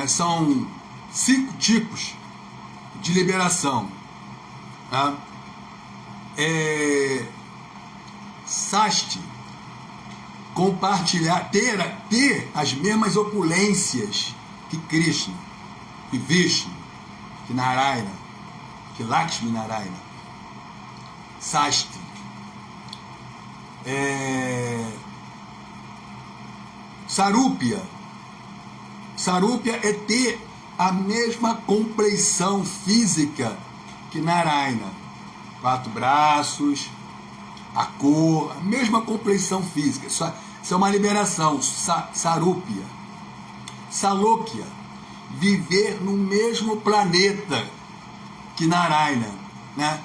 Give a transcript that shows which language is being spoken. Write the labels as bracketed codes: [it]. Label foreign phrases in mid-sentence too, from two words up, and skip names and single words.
[pt] São 5 tipos de liberação, tá? Sasti, compartilhar, ter as mesmas opulências que Krishna, que Vishnu, que Narayana, que Lakshmi Narayana. Sasti. Sarupya. Sarupya é ter a mesma compleição física que Narayana. 4 braços, a cor, a mesma compleição física. Isso é uma liberação. Sarupya. Salokya, viver no mesmo planeta que Narayana, né?